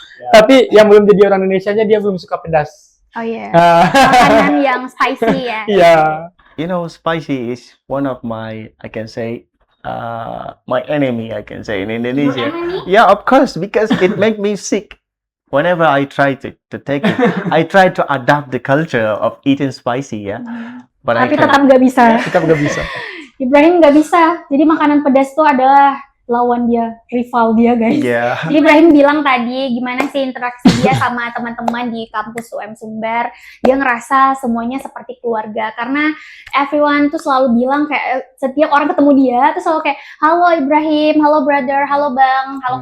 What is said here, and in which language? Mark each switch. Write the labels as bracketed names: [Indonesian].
[Indonesian] Tapi yang belum jadi orang Indonesianya dia belum suka pedas. Oh iya. Ah, Makanan yang spicy ya. Iya. [English] You know, spicy is one of my, I can say, my enemy, I can say, in Indonesia. Yeah, of course, because it make me sick. Whenever I try to take it, I try to adapt the culture of eating spicy, yeah. But I [Indonesian] Tapi [English] can't. [Indonesian] tetap nggak bisa. Kita nggak bisa. Ibrahim nggak bisa. Jadi makanan pedas tuh adalah lawan dia, rival dia guys. [English] Yeah. [Indonesian] Jadi Ibrahim bilang tadi gimana sih interaksi dia sama teman-teman di kampus UM Sumber. Dia ngerasa semuanya seperti keluarga karena everyone tuh selalu bilang kayak setiap orang ketemu dia tuh selalu kayak halo Ibrahim, halo brother, halo bang, halo